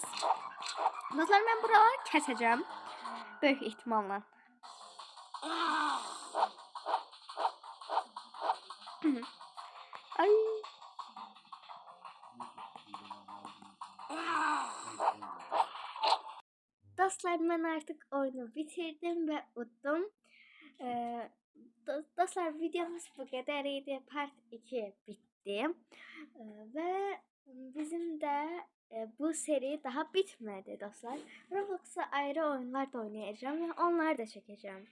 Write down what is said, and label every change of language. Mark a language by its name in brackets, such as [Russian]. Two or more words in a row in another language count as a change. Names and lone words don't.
[Azerbaijani] Dostlar, mən buraları kəsəcəm. Böyük ehtimalla. Ay. Dostlar, [Turkish] ben artık oyunu bitirdim ve uddum. Dostlar, videomuz bu kadarıydı. Part 2 bitti. Ve bizim de bu seri daha bitmedi dostlar. Roblox'a ayrı oyunlar da oynayacağım ve onları da çekeceğim.